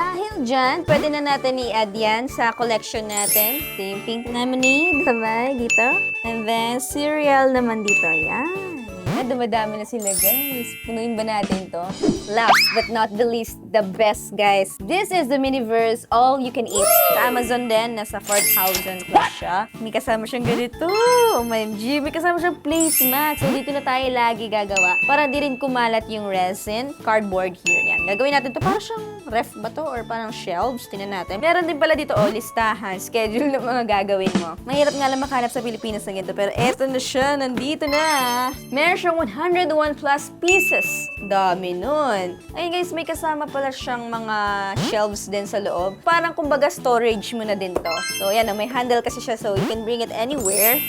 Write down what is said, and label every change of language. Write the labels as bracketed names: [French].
[Filipino] Dahil dyan, pwede na natin i-add yan sa collection natin. Ito yung pink lemonade, sabay, dito. [English] And then, [Filipino] cereal naman dito. Yan. Dumadami na sila, guys. Punuin ba natin to? [English] Last but not the least, the best, guys. This is the Miniverse All You Can Eat. [Filipino] Sa Amazon din, nasa 4,000 plus siya. May kasama siyang ganito. OMG, may kasama siyang placemat. So, dito na tayo lagi gagawa. Para di rin kumalat yung resin. [English] Cardboard here. [Filipino] Yan. Gagawin natin to. Parang siyang ref ba to? Or parang shelves? Tingnan natin. Meron din pala dito, listahan. Schedule ng mga gagawin mo. Mahirap nga lang makahanap sa Pilipinas na ganito. Pero eto na siya. Nandito na. Meron siyang 101 plus pieces. Dami nun. Ayun, guys, may kasama pala siyang mga shelves din sa loob. Parang kumbaga storage mo na din to. [English] So, yan, [Filipino] may handle kasi siya [English] so you can bring it anywhere.